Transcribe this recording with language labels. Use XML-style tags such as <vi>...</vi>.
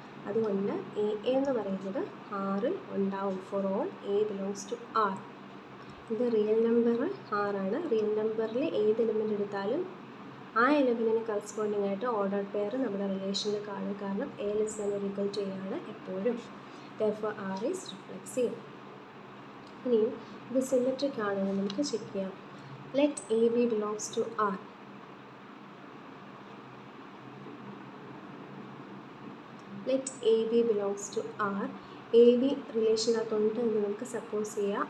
<ml>അതുകൊണ്ട് എ എന്ന് പറയുന്നത് ആറിൽ ഉണ്ടാവും.</ml> <en>For all a belongs to R.</en> <ml>ഇത് റിയൽ നമ്പർ ആറാണ്. റിയൽ നമ്പറിൽ ഏത് എലമെൻ്റ് എടുത്താലും ആ എലമെൻറ്റിന് കറസ്പോണ്ടിങ് ആയിട്ട് ഓർഡർ പെയർ നമ്മുടെ റിലേഷനിൽ കാണും. കാരണം</ml> <en>a less than or equal to a</en> <ml>ആണ് എപ്പോഴും.</ml> <en>therefore R is reflexive.</en> <ml>ഇനിയും ഇത് സിമെട്രിക് ആണെന്ന് നമുക്ക് ചെക്ക് ചെയ്യാം.</ml> <en>Let a b belongs to R. Let a b belongs to R.</en> <ml>A B റിലേഷനകത്തുണ്ട് എന്ന് നമുക്ക് സപ്പോസ് ചെയ്യാം.</ml>